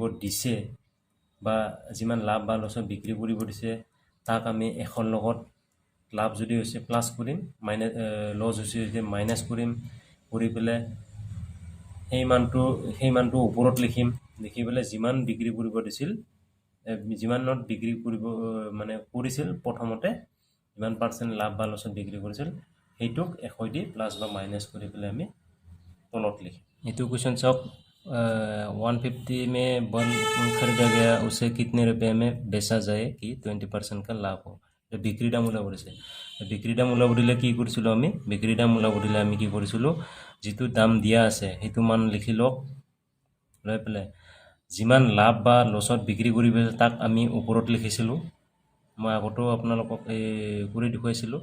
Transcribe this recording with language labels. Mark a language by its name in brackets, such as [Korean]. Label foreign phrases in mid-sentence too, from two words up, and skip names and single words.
[Assamese] দিছে বা যিমান লাভ বা লছত বিক্ৰী কৰিব দিছে তাক আমি 100 লগত লাভ যদি হৈছে প্লাছ কৰিম, লছ হৈছে মাইনাছ কৰিম, কৰি পেলাই সেই মানটো ওপৰত লিখিম, লিখি পেলাই যিমান বিক্ৰী কৰিব দিছিল যিমানত বিক্ৰী কৰিব কৰিছিল প্ৰথমতে যিমান পাৰ্চেণ্ট লাভ বা লছত বিক্ৰী কৰিছিল সেইটোক 100 দি প্লাছ বা মাইনাছ কৰি পেলাই আমি তলত লিখিম। এইটো কুৱেশ্যন চাওক, [Hindi] 150 में वन खरीदा गया उसे कितने रुपये में बेचा जाए कि 20% का लाभ हो। [Assamese] বিক্ৰী দাম ওলাব দিছে, বিক্ৰী দাম ওলাব দিলে কি কৰিছিলোঁ আমি, বিক্ৰী দাম ওলাব দিলে আমি কি কৰিছিলোঁ, যিটো দাম দিয়া আছে সেইটো মান লিখি লওক, লৈ পেলাই যিমান লাভ বা লছত বিক্ৰী কৰিব তাক আমি ওপৰত লিখিছিলোঁ। মই আগতেও আপোনালোকক কৰি দেখুৱাইছিলোঁ।